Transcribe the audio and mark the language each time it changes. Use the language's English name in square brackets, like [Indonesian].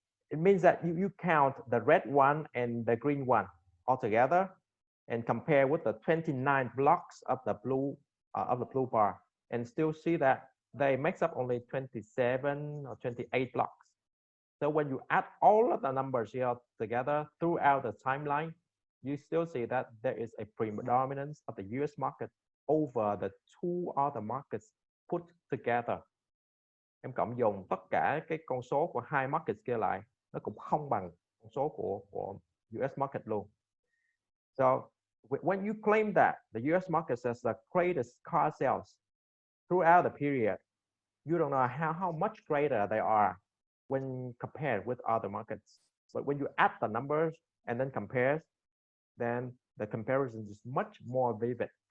[English] It means that you count the red one and the green one all together and compare with the 29 blocks of the blue bar, and still see that they makes up only 27 or 28 blocks. So when you add all of the numbers here together throughout the timeline, you still see that there is a predominance of the US market over the two other markets put together. [Vietnamese] Em cộng dồn tất cả cái con số của hai market kia lại, nó cũng không bằng con số của US market luôn. [English] So when you claim that the US market has the greatest car sales throughout the period, you don't know how much greater they are when compared with other markets. But when you add the numbers and then compare, then the comparison is much more vivid.